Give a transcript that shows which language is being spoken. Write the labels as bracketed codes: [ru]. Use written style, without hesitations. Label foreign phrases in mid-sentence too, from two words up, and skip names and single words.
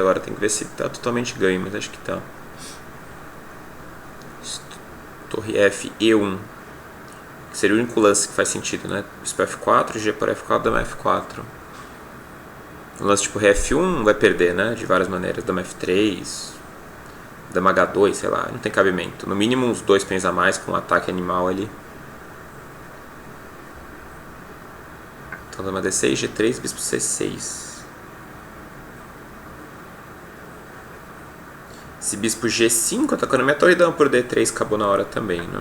[pt] Agora tem que ver se tá totalmente ganho, mas acho que tá. Torre F, E1. Que seria o único lance que faz sentido, né? Bispo F4, G por F4, dama F4. O lance tipo Ré F1 vai perder, né? De várias maneiras. Dama F3, dama H2, sei lá. Não tem cabimento. No mínimo uns 2 peões a mais com um ataque animal ali. Então dama D6, G3, bispo C6. Esse bispo G5 atacando minha torre, dama por D3 acabou na hora também, né?